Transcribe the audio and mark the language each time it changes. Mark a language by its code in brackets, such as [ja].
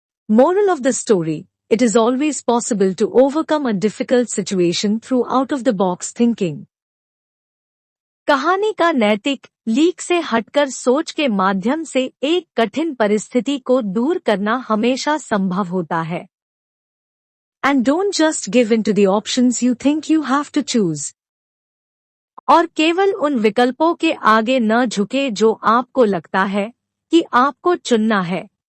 [en] Moral of the story: it is always possible to overcome a difficult situation through out-of-the-box thinking. [hi] कहानी का नैतिक leak से हटकर सोच के माध्यम से एक कठिन परिस्थिति को दूर करना हमेशा संभव होता है। [en] And don't just give in to the options you think you have to choose. [hi] और केवल उन विकल्पों के आगे न झुके जो आपको लगता है कि आपको चुनना है।